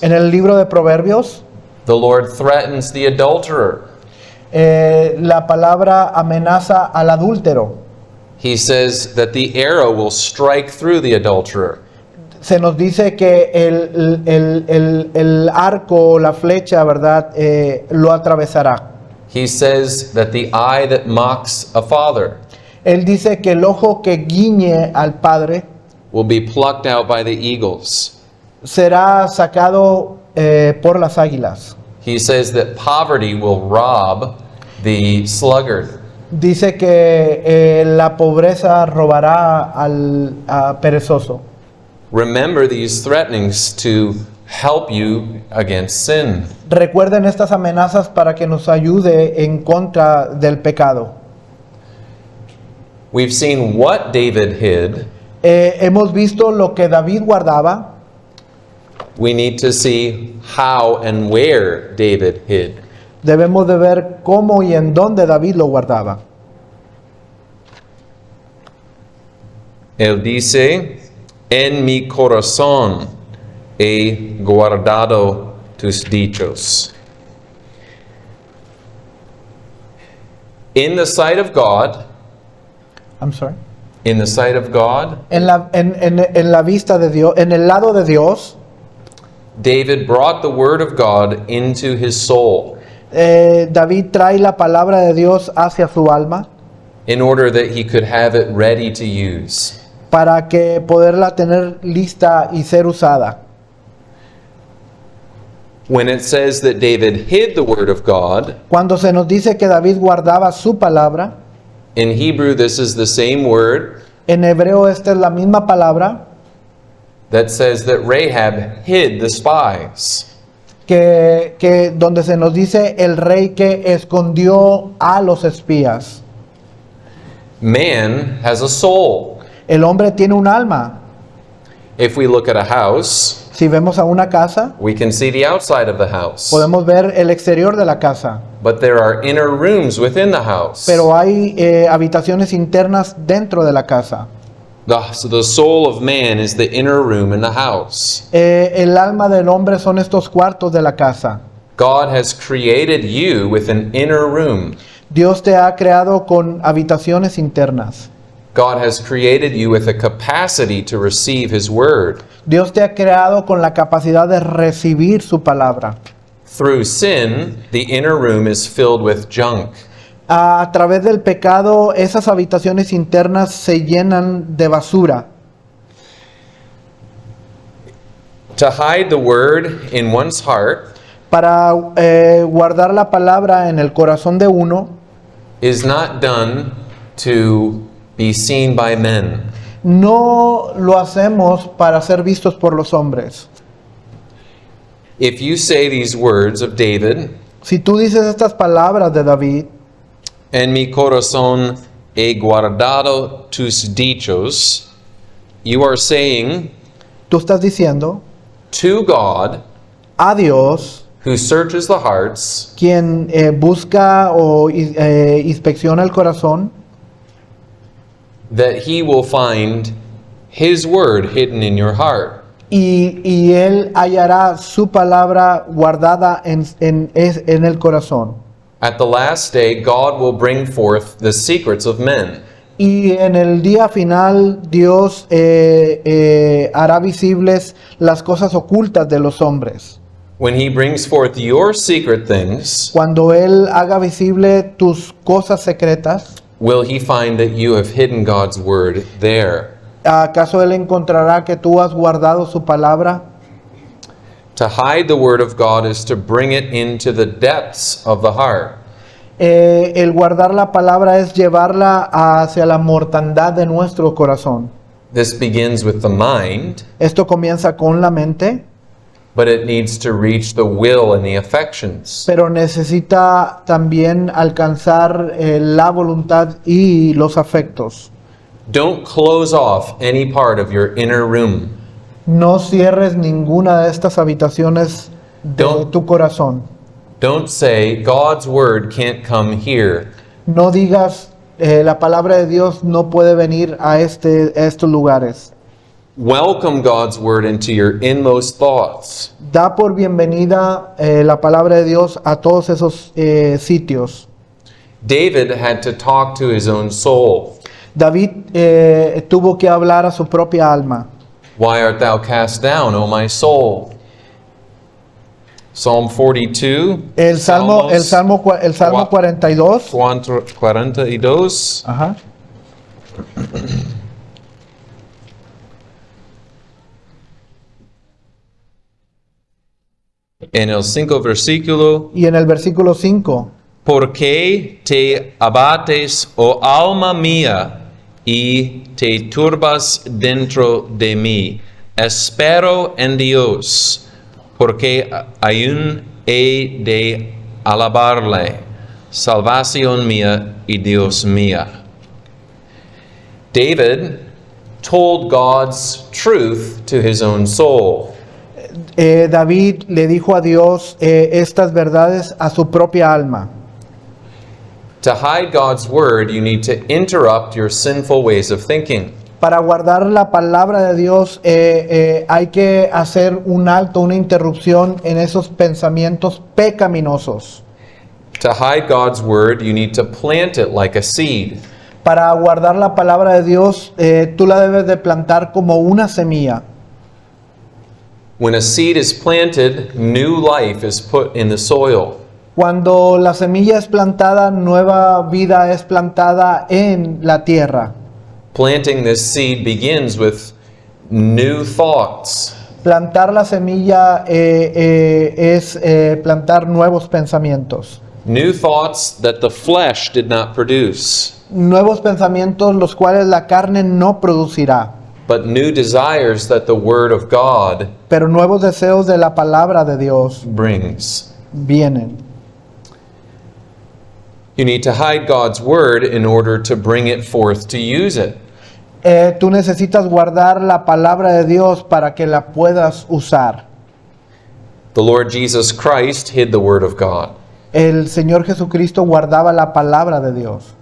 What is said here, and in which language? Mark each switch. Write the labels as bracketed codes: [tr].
[es] En el libro de Proverbios, [en] the Lord threatens the adulterer. [es] la palabra amenaza al adúltero. [en] He says that the arrow will strike through the adulterer. [es] Se nos dice que el arco, la flecha, ¿verdad? Lo atravesará. [en] He says that the eye that mocks a father [es] Él dice que el ojo que guiñe al padre [en] will be plucked out by the eagles. [es] será sacado por las águilas. [en] He says that poverty will rob the sluggard. [es] Dice que la pobreza robará al perezoso. [en] Remember these threatenings to help you against sin. [es] Recuerden estas amenazas para que nos ayude en contra del pecado. [en] We've seen what David hid. [es] Hemos visto lo que David guardaba. [en] We need to see how and where David hid. [es] Debemos de ver cómo y en dónde David lo guardaba. Él dice, en mi corazón he guardado tus dichos. [en] In the sight of God, I'm sorry. in the sight of God, [es] En la vista de Dios, en el lado de Dios, [en] David brought the word of God into his soul [es] David trae la palabra de Dios hacia su alma [en] in order that he could have it ready to use. [es] para que poderla tener lista y ser usada. [en] When it says that David hid the word of God, [es] Cuando se nos dice que David guardaba su palabra, [en] in Hebrew this is the same word [es] en hebreo esta es la misma palabra [en] that says that Rahab hid the spies. [es] que donde se nos dice el rey que escondió a los espías. [en] Man has a soul. [es] El hombre tiene un alma. [en] If we look at a house, [es] Si vemos a una casa, [en] we can see the outside of the house. [es] podemos ver el exterior de la casa, [en] But there are inner rooms within the house. [es] pero hay habitaciones internas dentro de la casa. [en] So the soul of man is the inner room in the house. [es] El alma del hombre son estos cuartos de la casa. [en] God has created you with an inner room. [es] Dios te ha creado con habitaciones internas. [en] God has created you with a capacity to receive His word. [es] Dios te ha creado con la capacidad de recibir su palabra. [en] Through sin, the inner room is filled with junk. [es] A través del pecado, esas habitaciones internas se llenan de basura. [en] To hide the word in one's heart [es] Para guardar la palabra en el corazón de uno [en] is not done to be seen by men. [es] no lo hacemos para ser vistos por los hombres. [en] If you say these words of David, [es] Si tú dices estas palabras de David, en mi corazón he guardado tus dichos, [en] you are saying [es] tú estás diciendo [en] to God, [es] a Dios, [en] who searches the hearts, [es] quien busca o inspecciona el corazón, [en] that he will find his word hidden in your heart. [es] y él hallará su palabra guardada en el corazón. [en] At the last day, God will bring forth the secrets of men. [es] Y en el día final Dios hará visibles las cosas ocultas de los hombres. [en] When he brings forth your secret things, [es] Cuando Él haga visible tus cosas secretas, [en] will he find that you have hidden God's word there? [es] ¿acaso Él encontrará que tú has guardado su palabra? [en] To hide the word of God is to bring it into the depths of the heart. [es] El guardar la palabra es llevarla hacia la mortandad de nuestro corazón. [en] This begins with the mind, [es] Esto comienza con la mente, [en] but it needs to reach the will and the affections. [es] pero necesita también alcanzar la voluntad y los afectos. [en] Don't close off any part of your inner room. [es] No cierres ninguna de estas habitaciones de [en] Don't- [es] tu corazón. [en] Don't say, God's word can't come here. [es] No digas, la palabra de Dios no puede venir a estos lugares. [en] Welcome God's word into your inmost thoughts. [es] Da por bienvenida la palabra de Dios a todos esos sitios. [en] David had to talk to his own soul. [es] David tuvo que hablar a su propia alma. [en] Why art thou cast down, O my soul? Psalm 42. [es] El Salmo Cua- 42. 42. Ajá. En el 5 versículo. Y en el versículo 5. ¿Por qué te abates, oh alma mía, y te turbas dentro de mí? Espero en Dios, porque aún he de alabarle, salvación mía y Dios mía. [en] David told God's truth to his own soul. [es] David le dijo a Dios estas verdades a su propia alma. [en] To hide God's word, you need to interrupt your sinful ways of thinking. [es] Para guardar la palabra de Dios hay que hacer un alto, una interrupción en esos pensamientos pecaminosos. [en] To hide God's word, you need to plant it like a seed. [es] Para guardar la palabra de Dios, tú la debes de plantar como una semilla. [en] When a seed is planted, new life is put in the soil. [es] Cuando la semilla es plantada, nueva vida es plantada en la tierra. [en] Planting this seed begins with new thoughts. [es] Plantar la semilla es plantar nuevos pensamientos. [en] New thoughts that the flesh did not produce, [es] Nuevos pensamientos los cuales la carne no producirá, [en] but new desires that the word of God [es] pero nuevos deseos de la palabra de Dios [en] brings. [es] vienen. [en] You need to hide God's word in order to bring it forth to use it. [es] Tú necesitas guardar la palabra de Dios para que la puedas usar. [en] The Lord Jesus Christ hid the word of God. [es] El Señor Jesucristo guardaba la palabra de Dios.